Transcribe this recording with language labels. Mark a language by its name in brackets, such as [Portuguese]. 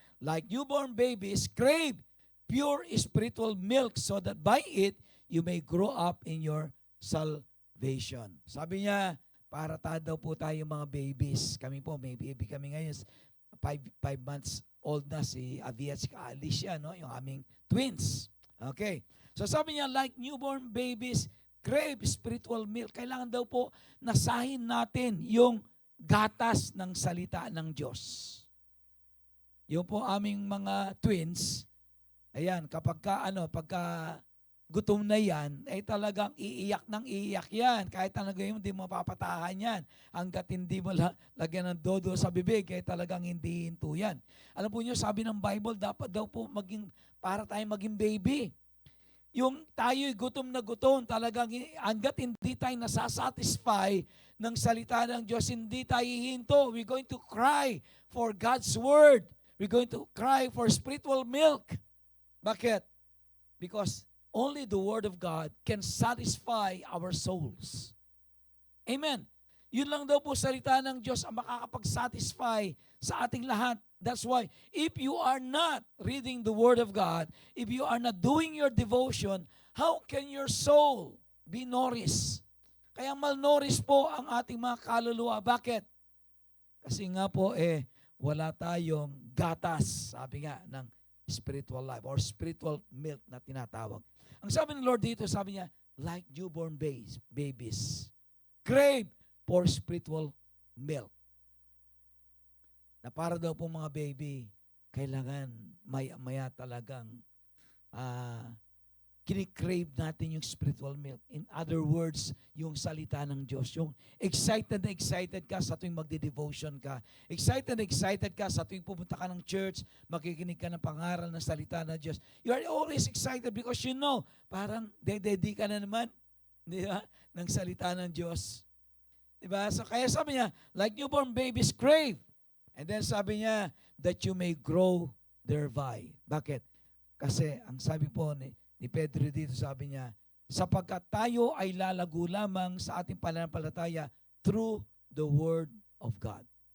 [English] Like newborn babies, crave pure spiritual milk so that by it you may grow up in your salvation. [Filipino] Sabi niya, para daw po tayo mga babies. Kami po, may baby kami ngayon. 5 months old na si Avi at si Alicia, yung aming twins. Okay. [English] So [Filipino] sabi niya, [English] like newborn babies, crave spiritual milk. [Filipino] Kailangan daw po nasahin natin yung gatas ng salita ng Diyos. Yung po aming mga twins, ayan, pagka gutom na yan, ay talagang iiyak yan. Kahit talaga hindi mo mapapatahan yan. Hanggat hindi mo lagyan ng dodo sa bibig, kahit talagang hindi hinto yan. Alam po niyo, sabi ng Bible, dapat daw po para tayo maging baby. yung tayo'y gutom na gutom, talagang hanggat hindi tayo nasasatisfy ng salita ng Diyos, hindi tayo hihinto. [English] We're going to cry for God's Word. We're going to cry for spiritual milk. [Filipino] Bakit? [English] Because only the Word of God can satisfy our souls. Amen. [Filipino] Yun lang daw po salita ng Diyos ang makakapag-satisfy sa ating lahat. [English] That's why, if you are not reading the Word of God, if you are not doing your devotion, how can your soul be nourished? [Filipino] Kaya malnourished po ang ating mga kaluluwa. Bakit? Kasi nga po, wala tayong gatas, sabi nga, ng spiritual life or spiritual milk na tinatawag. Ang sabi ng Lord dito, sabi niya, [English] like newborn babies, crave for spiritual milk. [Filipino] Na para daw po mga baby, kailangan maya talagang kinikrave natin yung spiritual milk. [English] In other words, [Filipino] yung salita ng Diyos. Yung excited na excited ka sa tuwing magde-devotion ka. Excited na excited ka sa tuwing pupunta ka ng church, makikinig ka ng pangaral ng salita ng Diyos. [English] You are always excited because you know, [Filipino] parang dededi ka na naman, di ba, ng salita ng Diyos. Di ba? [English] So [Filipino] kaya sabi niya, [English] like newborn babies crave. And then [Filipino] sabi niya, [English] that you may grow thereby. [Filipino] Bakit? Kasi ang sabi po ni Pedro dito, sabi niya, sapagkat tayo ay lalago lamang sa ating pananampalataya [English] through the Word of God.